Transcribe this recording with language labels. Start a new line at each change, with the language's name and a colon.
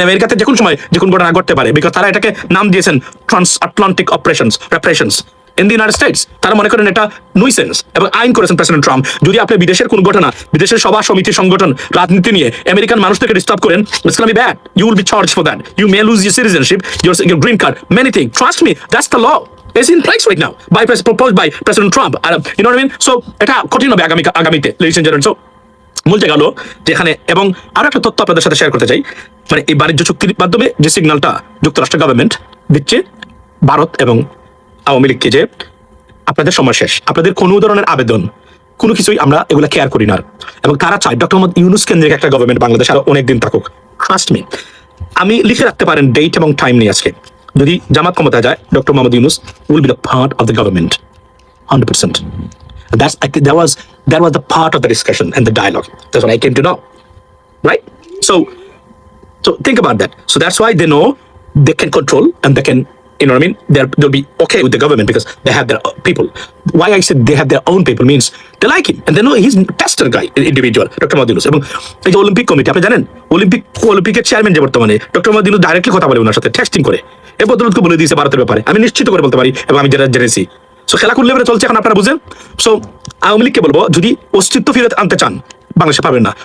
Bangla: আমেরিকাতে যে কোনো সময় যে কোনো ঘটনা ঘটতে পারে, বিকজ তারা এটাকে নাম দিয়েছেন
English: Transatlantic operations in the United States.
Bangla: তারা মনে করেন এটা নুইসেন্স, এবং আইন করেছেন প্রেসিডেন্ট ট্রাম্প। যদি আপনি বিদেশের কোন ঘটনা, বিদেশের সভা সমিতি সংগঠন রাজনীতি নিয়ে আমেরিকান মানুষ থেকে ডিস্টার্ব করেন,
English: It's gonna be bad. You will be charged for that, you may lose your citizenship, your green card, many thing. Trust me, that's the law is in place right now proposed by President Trump. You know what I mean?
Bangla: So এটা কঠিন হবে আগামীতে,
English: ladies and gentlemen.
Bangla: So মূল জায়গা হলো যেখানে, এবং আরো একটা তথ্য আপনাদের সাথে শেয়ার করতে চাই, মানে এই বাণিজ্য চুক্তির মাধ্যমে যে সিগন্যালটা যুক্তরাষ্ট্র গভর্নমেন্ট দিচ্ছে ভারত এবং আওয়ামী লীগকে, যে আপনাদের সময় শেষ, আপনাদের কোনো ধরনের আবেদন, কোনো কিছুই আমরা এগুলা কেয়ার করি না। এবং তারা চায় ডক্টর মোহাম্মদ ইউনূস কেন্দ্রিক একটা গভর্নমেন্ট বাংলাদেশ আরো অনেকদিন থাকুক।
English: trust me,
Bangla: আমি লিখে রাখতে পারেন ডেট এবং টাইম নিয়ে আজকে, যদি জামাত ক্ষমতায় যায়, doctor Mohammad Yunus
English: Will be the part of the government 100%. That was the part of the discussion and the dialogue. That's what I came to know, right? So think about that. So that's why they know they can control, and they can, you know what I mean? They'll be okay with the government because they have their people. Why I said they have their own people means they like him and they know he's a tester guy, individual, Dr. Mohammad Yunus.
Bangla: এবং এই যে Olympic committee, আপনি জানেন অলিম্পিকের chairman যে বর্তমানে, doctor Mohammad Yunus directly কথা বলে ওনার সাথে, টেক্সটিং করে এ বদলতকে বলে দিয়েছে ভারতের ব্যাপারে। আমি নিশ্চিত করে বলতে পারি, এবং আমি যেটা জেনেছি। সো খেলা কোন লেভেলে চলছে এখন আপনারা বুঝেন। সো আওয়ামী লীগকে বলবো, যদি অস্তিত্ব ফিরে আনতে চান, বাংলাদেশে পাবেন না।